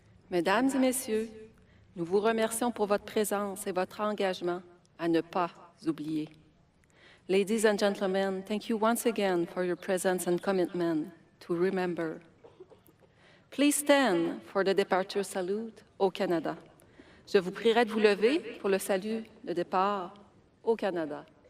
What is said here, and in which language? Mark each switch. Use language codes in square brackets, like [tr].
[fr] Mesdames et Messieurs, nous vous remercions pour votre présence et votre engagement à ne pas oublier. [en] Ladies and gentlemen, thank you once again for your presence and commitment to remember. Please stand for the departure salute au Canada. [fr] Je vous prierai de vous lever pour le salut de départ au Canada.